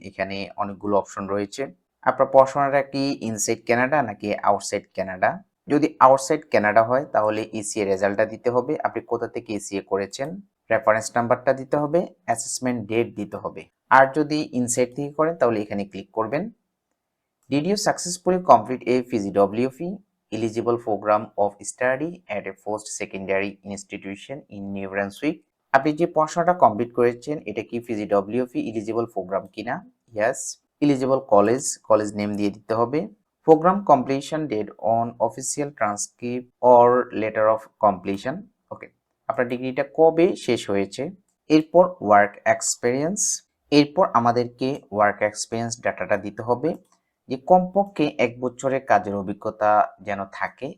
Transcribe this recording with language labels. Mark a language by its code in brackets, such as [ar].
[bn] এখানে অনেকগুলো অপশন রয়েছে। আপনার পড়াশোনাটা কি ইনসাইড কানাডা নাকি আউটসাইড কানাডা? যদি আউটসাইড কানাডা হয় তাহলে ইসিএ রেজাল্টটা দিতে হবে, আপনি কোথা থেকে ইসিএ করেছেন, রেফারেন্স নাম্বারটা দিতে হবে, অ্যাসেসমেন্ট ডেট দিতে হবে। আর যদি ইনসাইড থেকে করেন তাহলে এখানে ক্লিক করবেন। [en] Did you successfully complete a PGWP eligible program of study at a post secondary institution in New Brunswick? [bn] আপনি যে পড়াশোনাটা কমপ্লিট করেছেন এটা কি পিজিডব্লিউপি এলিজিবল প্রোগ্রাম কিনা? [en] Yes. [bn] Eligible college, college name দিয়ে দিতে হবে। Programme completion date on official transcript or letter of completion. ওকে, আপনার ডিগ্রিটা কবে শেষ হয়েছে? এরপর ওয়ার্ক এক্সপিরিয়েন্স, এরপর আমাদেরকে ওয়ার্ক এক্সপিরিয়েন্স ডাটাটা দিতে হবে যে কমপক্ষে 1 বছরের কাজের অভিজ্ঞতা যেন থাকে।